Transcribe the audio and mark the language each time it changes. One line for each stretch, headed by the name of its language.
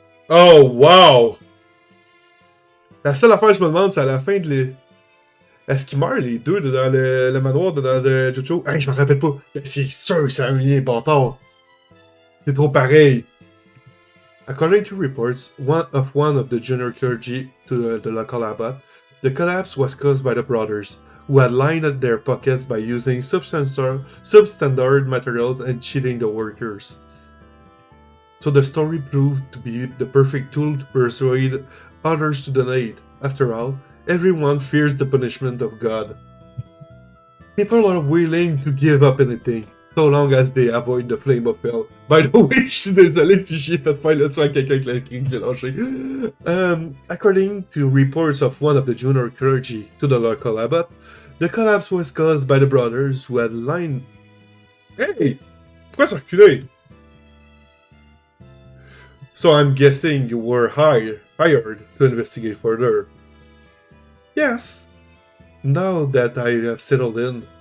French: Oh, wow! La seule affaire que je me demande, c'est à la fin de les... Est-ce qu'ils meurent, les deux, dans le manoir de Jojo? Hey, je me rappelle pas. C'est sûr que c'est un lien bâtard. C'est trop pareil.
English: According to reports, one of the junior clergy to the local abbot, the collapse was caused by the brothers, who had lined their pockets by using substandard materials and cheating the workers. So the story proved to be the perfect tool to persuade others to donate. After all, everyone fears the punishment of God. People are willing to give up anything, so long as they avoid the flame of hell. By the way,
French: je suis désolé si j'ai fait faire le soin à quelqu'un avec la cri que j'ai lâché.
English: According to reports of one of the junior clergy to the local abbot, the collapse was caused by the brothers who had lined... Hey!
French: Pourquoi ça reculé?
English: So I'm guessing you were hired to investigate further. Yes. Now that I have settled in,